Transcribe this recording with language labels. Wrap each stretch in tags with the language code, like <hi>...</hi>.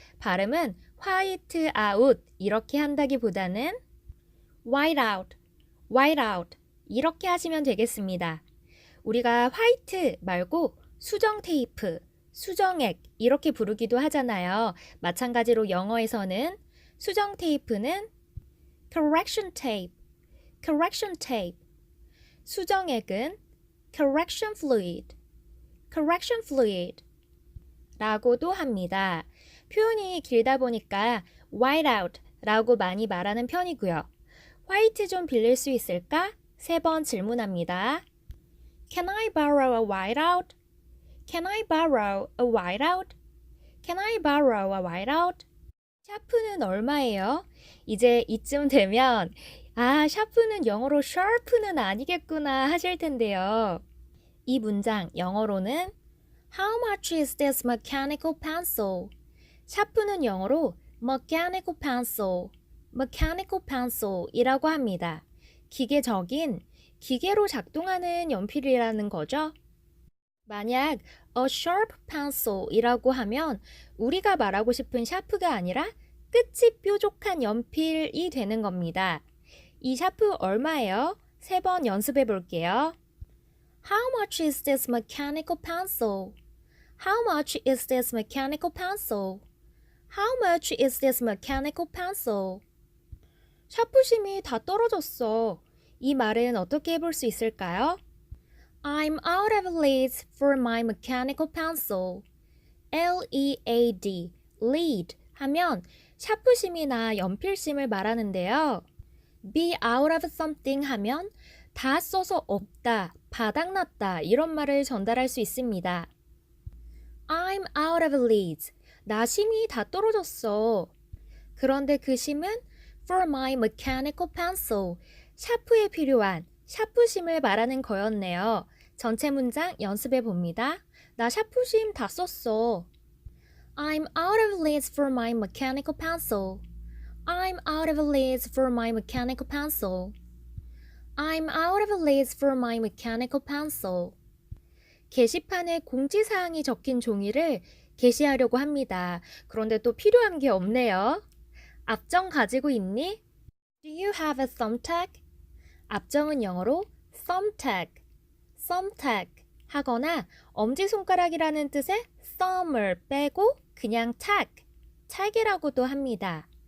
<ko>발음은 white out 이렇게 한다기보다는 white out, white out 이렇게 하시면 되겠습니다. 우리가 화이트 말고 수정 테이프, 수정액 이렇게 부르기도 하잖아요. 마찬가지로 영어에서는 수정 테이프는 correction tape, correction tape. 수정액은 correction fluid, correction fluid 라고도 합니다. 표현이 길다 보니까 white out 라고 많이 말하는 편이고요. 화이트 좀 빌릴 수 있을까? 3번 질문합니다.</ko> <en>Can I borrow a whiteout? Can I borrow a whiteout? Can I borrow a whiteout?</en> <ko>샤프는 얼마예요? 이제 이쯤 되면 아, 샤프는 영어로 sharp는 아니겠구나 하실 텐데요. 이 문장 영어로는</ko> <en>How much is this mechanical pencil?</en> <ko>샤프는 영어로 mechanical pencil, mechanical pencil 이라고 합니다. 기계적인, 기계로 작동하는 연필이라는 거죠. 만약 a sharp pencil 이라고 하면 우리가 말하고 싶은 샤프가 아니라 끝이 뾰족한 연필이 되는 겁니다. 이 샤프 얼마예요? 3번 연습해 볼게요.</ko> <en>How much is this mechanical pencil? How much is this mechanical pencil? How much is this mechanical pencil?</en> <ko>샤프심이 다 떨어졌어. 이 말은 어떻게 해볼 수 있을까요?</ko> <en>I'm out of leads for my mechanical pencil.</en> <ko>L-E-A-D, lead 하면 샤프심이나 연필심을 말하는데요.</ko> <en>be out of something</en> <ko>하면 다 써서 없다, 바닥났다 이런 말을 전달할 수 있습니다.</ko> <en>I'm out of leads.</en> <ko>나 심이 다 떨어졌어. 그런데 그 심은</ko> <en>for my mechanical pencil.</en> <ko>샤프에 필요한 샤프심을 말하는 거였네요. 전체 문장 연습해 봅니다. 나 샤프심 다 썼어.</ko> <en>I'm out of leads for my mechanical pencil. I'm out of leads for my mechanical pencil. I'm out of leads for my mechanical pencil.</en> <ko>게시판에 공지사항이 적힌 종이를 게시하려고 합니다. 그런데 또 필요한 게 없네요. 앞정 가지고 있니?</ko> <en>Do you have a thumbtack?</en> <ko>앞정은 영어로 thumbtack, thumbtack 하거나 엄지손가락이라는 뜻의 thumb을 빼고 그냥 tack, tack이라고도 합니다.</ko>